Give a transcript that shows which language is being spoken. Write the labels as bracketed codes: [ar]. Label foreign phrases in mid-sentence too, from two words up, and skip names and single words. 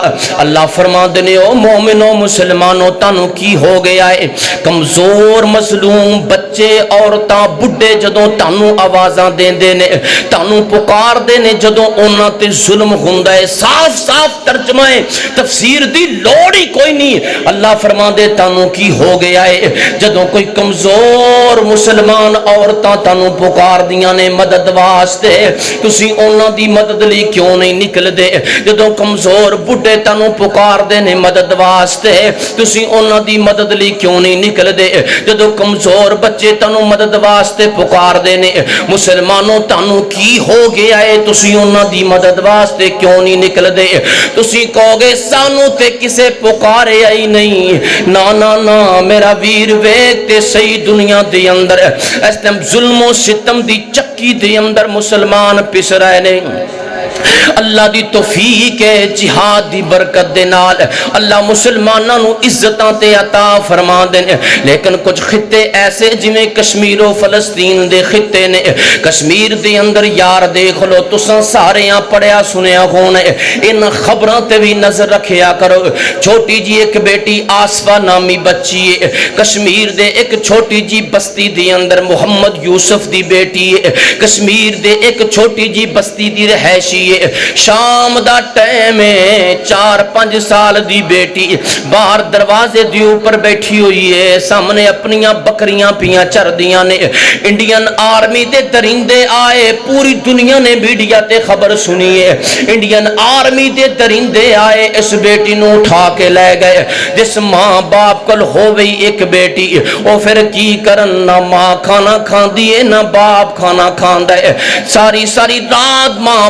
[pa] اللہ [ur] فرماتے ہیں [pa] او مومنو مسلمانوں تانوں کی ہو گیا ہے، کمزور مظلوم بچے عورتاں بڈھے جدوں تانوں آوازاں دیندے نے، تانوں پکار دے نے جدوں انہاں تے ظلم ہوندا ہے، صاف صاف ترجمہ ہے، تفسیر دی لوڑ ہی کوئی نہیں۔ اللہ فرماندے تانوں کی ہو گیا ہے جدوں کوئی کمزور مسلمان عورتاں تانوں پکار دیاں نے مدد واسطے، تسی انہاں دی مدد لئی کیوں نہیں نکل دے؟ جدوں کمزور بڈھے تانوں پکار دے نے مدد واسطے، تسی انہاں دی مدد لئی کیوں نہیں نکل دے؟ جدوں کمزور بچے تانوں مدد واسطے پکار دے نے، مسلمانوں تانوں کی ہو گیا ہے تسی انہاں دی مدد واسطے کیوں نہیں نکل دے؟ تسی کہو گے سانوں تے کسے پکارے ہی نہیں، نا نا نا میرا ویر ویکھ تے صحیح دنیا دے اندر اس ٹائم ظلم و ستم دی چکی دے اندر مسلمان پس رہے نے۔ اللہ دی توفیق ہے، جہاد دی برکت دے نال اللہ مسلماناں نو عزتاں تے عطا فرما دے، لیکن کچھ خطے ایسے جویں کشمیر و فلسطین دے خطے نے، کشمیر دے اندر یار دیکھ لو تساں ساریاں پڑھیا سنیا ہونا، ان خبراں تے بھی نظر رکھیا کرو۔ چھوٹی جی ایک بیٹی آصفہ نامی بچی ہے، کشمیر دے ایک چھوٹی جی بستی دے اندر محمد یوسف دی بیٹی ہے، کشمیر دے ایک چھوٹی جی بستی دی رہائشی ہے، شام دا ٹائم ہے، 4-5 سال دی بیٹی باہر دروازے دی اوپر بیٹھی ہوئی ہے، سامنے اپنیاں بکریاں پیاں چر دیاں نے، [en] Indian Army [pa] دے درندے آئے، پوری دنیا نے میڈیا تے خبر سنی ہے، [en] Indian Army [pa] دے درندے آئے، اس بیٹی نو اٹھا کے لے گئے۔ جس ماں باپ کل ہوئی ایک بیٹی، او پھر کی کرن، نہ ماں کھانا کھان دیئے نہ باپ کھانا کھان دے، ساری رات ماں